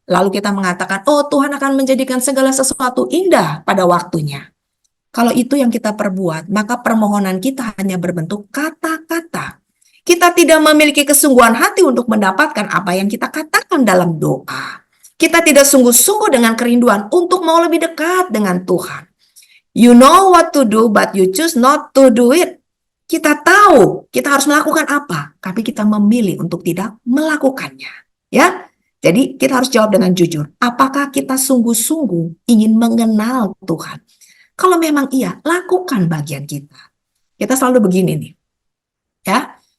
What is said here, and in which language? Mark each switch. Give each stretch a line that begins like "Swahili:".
Indonesian: Lalu kita mengatakan, oh Tuhan akan menjadikan segala sesuatu indah pada waktunya. Kalau itu yang kita perbuat, maka permohonan kita hanya berbentuk kata-kata. Kita tidak memiliki kesungguhan hati untuk mendapatkan apa yang kita katakan dalam doa. Kita tidak sungguh-sungguh dengan kerinduan untuk mau lebih dekat dengan Tuhan.
English: You know what to do, but you choose not to do it.
Indonesian: Kita tahu kita harus melakukan apa, tapi kita memilih untuk tidak melakukannya. Ya, jadi kita harus jawab dengan jujur. Apakah kita sungguh-sungguh ingin mengenal Tuhan? Kalau memang iya, lakukan bagian kita. Kita selalu begini nih, ya.